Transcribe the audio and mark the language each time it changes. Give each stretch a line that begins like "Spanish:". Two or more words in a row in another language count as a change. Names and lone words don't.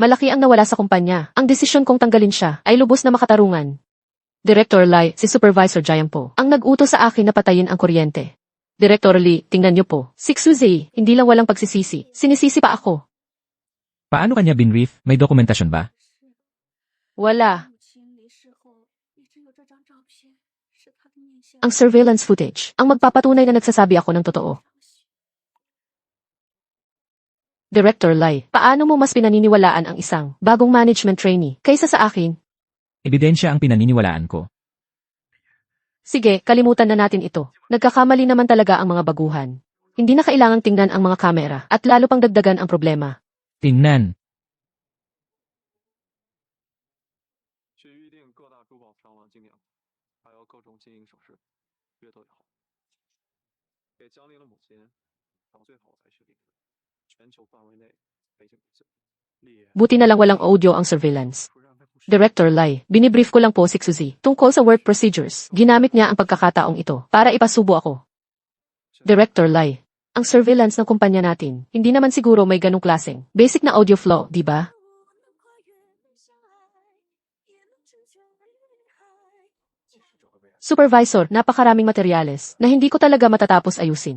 Filipino: Malaki ang nawala sa kumpanya. Ang desisyon kong tanggalin siya ay lubos na makatarungan. Director Lai, si Supervisor Jayang po, ang nag-utos sa akin na patayin ang kuryente. Director Lee, tingnan niyo po. Si Suzy, hindi lang walang pagsisisi. Sinisisi pa ako. Paano kanya binrief? May dokumentasyon ba? Wala.
Chinese: 母亲离世后，一直有这张照片，是她的面相。
Filipino: Ang
English: surveillance footage,
Filipino: ang magpapatunay na nagsasabi ako ng totoo. Director Lai, paano mo mas pinaniniwalaan ang isang bagong
English: management trainee
Filipino: kaysa sa akin? Ebidensya ang pinaniniwalaan ko. Sige, kalimutan na natin ito. Nagkakamali naman talaga ang mga baguhan. Hindi na kailangang tingnan ang mga kamera at lalo pang dagdagan ang problema. Tingnan.
Chinese: 去预定各大珠宝商王精酿，还有各种金银首饰，约都有。给江玲的母亲找最好才去领，全球范围内北京不限。丽叶，
Filipino: Buti na lang walang audio ang surveillance.
Chinese: 不让他不
Filipino: Director Lai, binibrief ko lang po si Suzy tungkol sa
English: work procedures.
Filipino: Ginamit niya ang pagkakataong ito para ipasubo ako. Director Lai, ang surveillance ng kumpanya natin, hindi naman siguro may ganong klaseng basic na
English: audio flow,
Filipino: di ba? Supervisor, napakaraming materyales na hindi ko talaga matatapos ayusin.